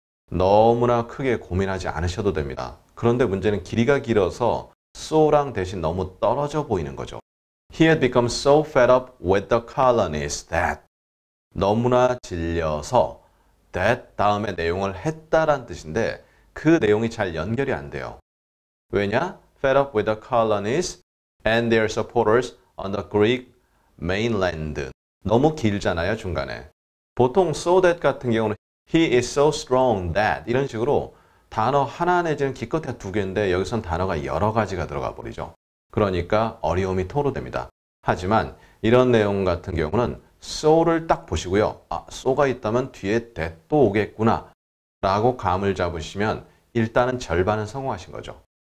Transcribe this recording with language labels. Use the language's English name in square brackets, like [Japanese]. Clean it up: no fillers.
[Korean] 너무나 크게 고민하지 않으셔도 됩니다. 그런데 문제는 길이가 길어서 so랑 대신 너무 떨어져 보이는 거죠. [English] He had become so fed up with the colonists that [Korean] 너무나 질려서 that 다음에 내용을 했다란 뜻인데 그 내용이 잘 연결이 안 돼요. 왜냐? [English] Fed up with the colonists and their supporters on the Greek mainland. [Korean] 너무 길잖아요, 중간에. 보통 so that 같은 경우는 [English] He is so strong that [Korean] 이런 식으로 단어 하나 내지는 기껏해야 두 개인데 여기선 단어가 여러 가지가 들어가 버리죠. 그러니까 어려움이 토로됩니다. 하지만 이런 내용 같은 경우는 so를 딱 보시고요. 아, so가 있다면 뒤에 that도 오겠구나 라고 감을 잡으시면 일단은 절반은 성공하신 거죠.